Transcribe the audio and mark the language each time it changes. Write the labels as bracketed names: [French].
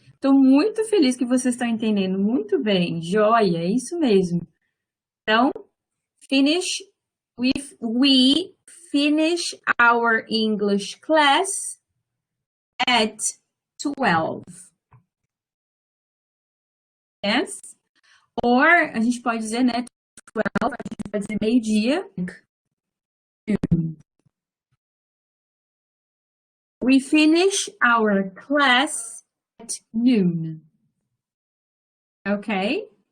[Portuguese] Estou muito feliz que vocês estão entendendo muito bem. Joia, é isso mesmo. [English] Então, finish we finish our English class at 12. Yes? [Portuguese] Or a gente pode dizer, né, 12, a gente pode dizer meio-dia. [English] We finish our class at noon. Okay?